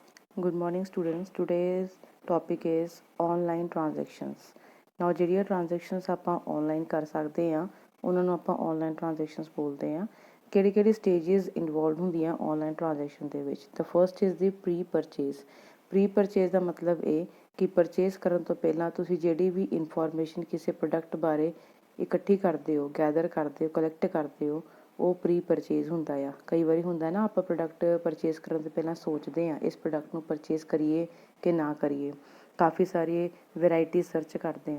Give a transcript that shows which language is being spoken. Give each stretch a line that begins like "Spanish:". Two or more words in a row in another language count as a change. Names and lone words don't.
English: Good morning students. Today's topic is online transactions.
Punjabi: Now ਜਿਹੜੀਆਂ transactions ਆਪਾਂ online ਕਰ ਸਕਦੇ ਹਾਂ ਉਹਨਾਂ ਨੂੰ ਆਪਾਂ
English: online transactions
Punjabi: ਬੋਲਦੇ ਹਾਂ। ਕਿਹੜੀ
English: stages involved
Punjabi: ਹੁੰਦੀਆਂ
English: online transaction
Punjabi: ਦੇ ਵਿੱਚ।
English: The first is the pre-purchase.
Punjabi: Pre-purchase ਦਾ ਮਤਲਬ ਇਹ ਕਿ purchase ਕਰਨ ਤੋਂ ਪਹਿਲਾਂ ਤੁਸੀਂ ਜਿਹੜੀ ਵੀ information ਕਿਸੇ product ਬਾਰੇ ਇਕੱਠੀ ਕਰਦੇ ਹੋ, ਗੈਦਰ ਕਰਦੇ ਹੋ, ਕਲੈਕਟ ਕਰਦੇ ਹੋ, ਉਹ ਪ੍ਰੀ ਪਰਚੇਜ਼ ਹੁੰਦਾ ਆ। ਕਈ ਵਾਰੀ ਹੁੰਦਾ ਨਾ ਆਪਾਂ
English: product purchase
Punjabi: ਕਰਨ ਤੋਂ ਪਹਿਲਾਂ ਸੋਚਦੇ ਹਾਂ ਇਸ ਪ੍ਰੋਡਕਟ ਨੂੰ ਪਰਚੇਸ ਕਰੀਏ ਕਿ ਨਾ ਕਰੀਏ, ਕਾਫੀ ਸਾਰੀ
English: variety search
Punjabi: ਕਰਦੇ ਹਾਂ।